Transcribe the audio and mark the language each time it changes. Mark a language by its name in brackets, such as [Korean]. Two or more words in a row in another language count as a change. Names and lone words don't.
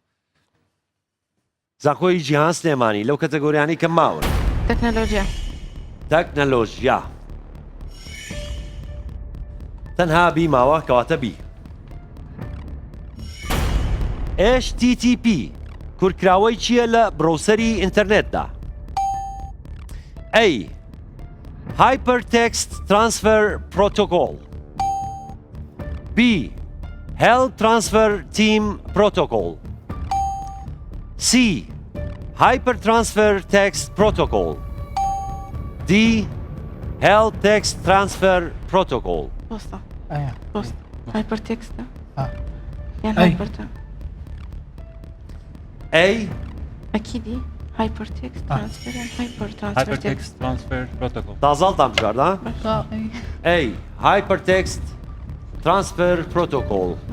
[Central Kurdish] زانکۆی جیهان سلێمانی لەو کەتەگۆریانی کە ماون؟ تەکنەلۆژیا تەنها بی ماوە کەواتە بی. HTTP کورتکراوەی چییە لە برۆسەری ئینتەرنێتدا؟ [English] A. Hypertext Transfer Protocol. B. Help Transfer Team Protocol. C. Hypertransfer Text Protocol. D. Help Text Transfer Protocol. [Arabic] بوسطة ايوه بوسطة [English] hyper text [Arabic] يعني أي. هايبر [English] A. أكيد hyper text transfer يعني hyper transfer text transfer protocol [Central Kurdish] تازەڵتان بژاردە؟ A. [English] Hypertext Transfer Protocol.